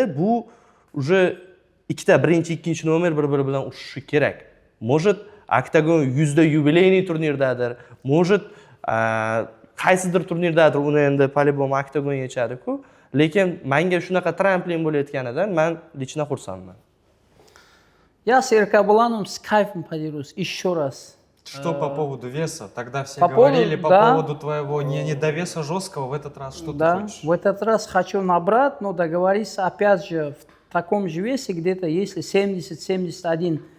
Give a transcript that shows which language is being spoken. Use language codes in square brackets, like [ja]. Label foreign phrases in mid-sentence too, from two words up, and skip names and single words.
[uz] Bu уже ikkita birinchi, ikkinchi nomer bir-biri bilan ushishi kerak. Может, Oktagon 100da yubileyniy turnirdadir. Может, qaysidir turnirdadir, uni endi по-любому Oktagon yechadi-ku. Lekin menga shunaqa tramplin bo'layotganidan men lichna xursandman. [ru] Я с Эркабуланом с кайфом подерусь еще раз. Что по поводу веса? Тогда все по говорили поводу- по да. поводу твоего недовеса жесткого. В этот раз что ты Да, хочешь? в этот раз хочу набрать, но договориться опять же в таком же весе, где-то если 70-71.